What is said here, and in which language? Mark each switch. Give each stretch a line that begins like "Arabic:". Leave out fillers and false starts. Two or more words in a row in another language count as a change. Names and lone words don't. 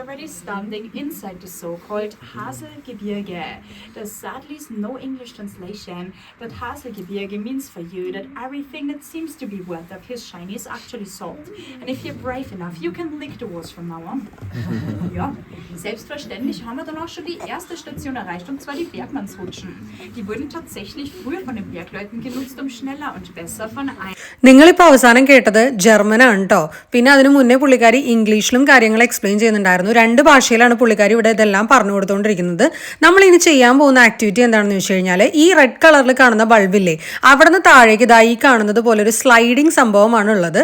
English: standing inside the so-called Haselgebirge. There's sadly no English translation, but Haselgebirge means for you that everything that seems to be wet up his shiny is actually salt. And if you're brave enough, you can lick the walls from now on.
German: Ja, selbstverständlich haben wir dann auch schon die erste Station erreicht, und zwar die Bergmannsrutschen. Die wurden tatsächlich früher von den Bergleuten genutzt, um schneller und besser von einem...
Malayalam: നിങ്ങളിപ്പോൾ അവസാനം കേട്ടത് ജർമ്മനാണ് കേട്ടോ. പിന്നെ അതിന് മുന്നേ പുള്ളിക്കാരി ഇംഗ്ലീഷിലും കാര്യങ്ങൾ എക്സ്പ്ലെയിൻ ചെയ്യുന്നുണ്ടായിരുന്നു. 2 ഭാഷയിലാണ് പുള്ളിക്കാരി ഇവിടെ ഇതെല്ലാം പറഞ്ഞു കൊടുത്തുകൊണ്ടിരിക്കുന്നത്. നമ്മൾ ഇനി ചെയ്യാൻ പോകുന്ന ആക്ടിവിറ്റി എന്താണെന്ന് വെച്ച് കഴിഞ്ഞാൽ, ഈ റെഡ് കളറിൽ കാണുന്ന ബൾബില്ലേ, അവിടെ നിന്ന് താഴേക്ക് ഇതായി കാണുന്നത് പോലെ ഒരു സ്ലൈഡിങ് സംഭവമാണ് ഉള്ളത്.